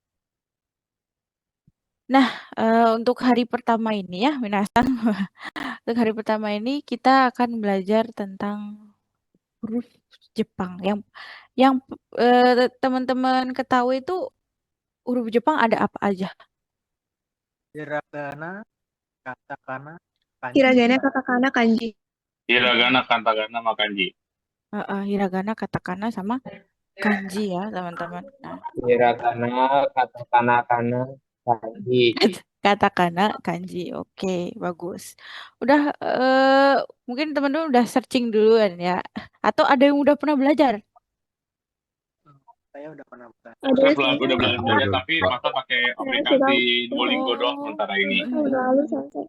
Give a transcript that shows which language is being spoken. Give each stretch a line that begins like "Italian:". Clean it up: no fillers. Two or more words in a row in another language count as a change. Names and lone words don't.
Indonesian: Nah, untuk hari pertama ini ya, minasan. Untuk hari pertama ini kita akan belajar tentang huruf Jepang. Yang teman-teman ketahui itu huruf Jepang ada apa aja? Hiragana, katakana, kanji. Hiragana, katakana, kanji. Hiragana, katakana, sama kanji. Hiragana, katakana, sama kanji ya, teman-teman. Nah, Hiragana, katakana, kana, kanji. katakana, kanji. Oke, bagus. Udah, mungkin teman-teman udah searching duluan ya. Atau ada yang udah pernah belajar? Saya udah pernah belajar. Ada Saya sih. udah belajar belajar tapi masa pakai Saya aplikasi sudah Duolingo doang Oh, sementara ini. mm-mm. lalu sampai.